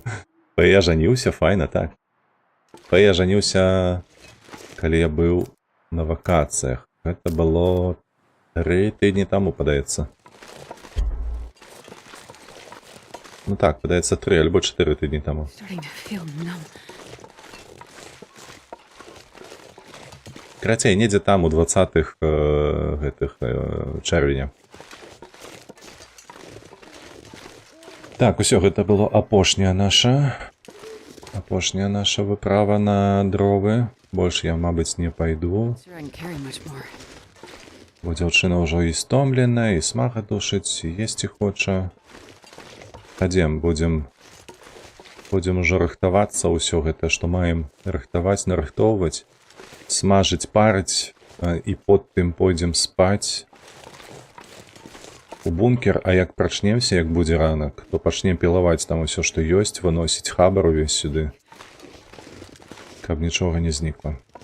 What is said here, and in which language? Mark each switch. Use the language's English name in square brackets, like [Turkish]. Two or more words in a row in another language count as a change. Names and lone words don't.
[Belarusian] Фэй ажаніўся, файна, так. Фэй ажаніўся, калі я быў на вакацыях. Гэта было 3 тыдні таму, падаецца. Ну так, падаецца 3 альбо 4 тыдні таму. [English] Starting to feel numb. [Belarusian] Карацей, недзе там у 20-х чэрвеня. Так, усё, гэта было апошняя наша выправа на дровы. Больш я, мабыць, не пайду. [English] Sure, I can carry much more. [Belarusian] Бо дзяўчына ўжо і стомленая, і смага душыць, і есці хоча. Хадзем, будзем ужо рыхтавацца, ўсё гэта, што маем рыхтаваць, нарыхтоўваць. Смажыць, парыць, і потым пойдзем спаць у бункер, а як прачнемся, як будзе ранак, то пачнем пілаваць там усё, што ёсць, выносіць хабар увесь сюды, каб нічога не знікла.